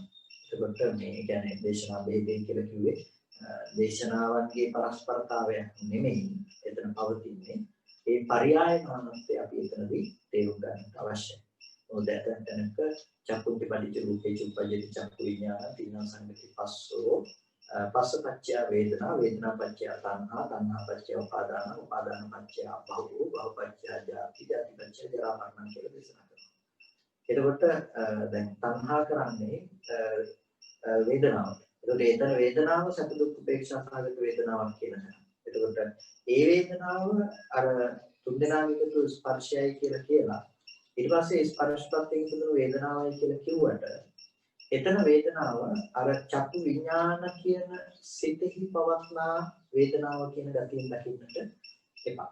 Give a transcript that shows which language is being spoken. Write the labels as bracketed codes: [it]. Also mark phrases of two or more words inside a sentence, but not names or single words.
[si] ඒකට මේ කියන්නේ දේශනා බෙහෙදේ කියලා කිව්වේ දේශනාවන්ගේ පරස්පරතාවයක් නෙමෙයි එතන පවතින්නේ. ඒ පරයය නානත්වය අපි එතනදී තේරුම් ගන්නට අවශ්‍යයි. මොකද ඇතැම්ක [pi] චක්කුන්ති පටිච්ච රූපේ චුප්පජ්ජති චක්කු විඥාන තින්න සංගති පස්සෝ පස්සපච්චය වේදනා වේදනා පච්චය තණ්හා තණ්හා පච්චය උපාදාන උපාදාන පච්චය භව භව පච්චය ජාති ජාති පච්චය ජරා මරණ [si] කියලා දේශනා කරනවා. එතකොට දැන් තණ්හා කරන්නේ වේදනාව. එතකොට එතන වේදනාව සැප දුක් උපේක්ෂා සහගත වේදනාවක් කියනවා. එතකොට ඒ වේදනාව අර තුන්දෙනාගේ ස්පර්ශයයි කියලා ඊට පස්සේ ස්පර්ශපත්යෙන් තුන වේදනාවයි කියලා කිව්වට එතන වේදනාව අර චක්කු විඥාන කියන සිතෙහි පවත්නා වේදනාව කියන ගතියෙන් දකින්නට එපා.